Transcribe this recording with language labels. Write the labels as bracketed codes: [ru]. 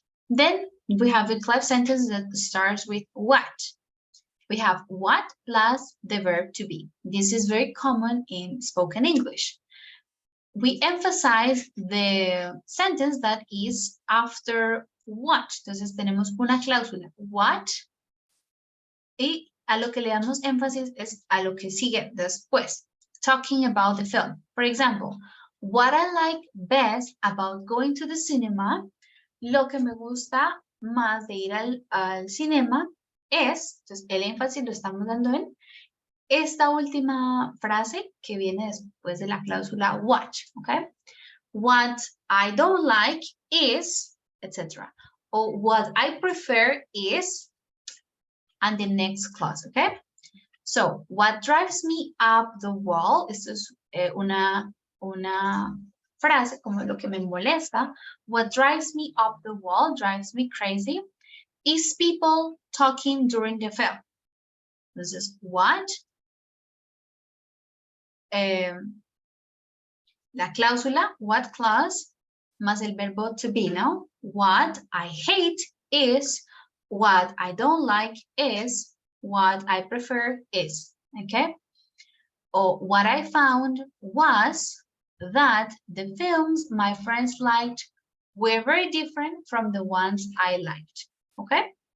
[en] Then we have a clef sentence that starts with what. We have what plus the verb to be. This is very common in spoken English. We emphasize the sentence that is after what. [es] Entonces tenemos una cláusula, what, y a lo que le damos énfasis es a lo que sigue después. [en] Talking about the film. For example, what I like best about going to the cinema, [es] lo que me gusta más de ir al cinema es, entonces el énfasis lo estamos dando en esta última frase que viene después de la cláusula what, okay? [en] What I don't like is, etc. Or what I prefer is, and the next clause, okay? So, what drives me up the wall, [es] esto es una frase como lo que me molesta. [en] What drives me up the wall, drives me crazy, is people talking during the film. This is what. [es] La cláusula, what clause, más el verbo to be, ¿no? [en] What I hate is, what I don't like is, what I prefer is, okay? Or what I found was that the films my friends liked were very different from the ones I liked, okay?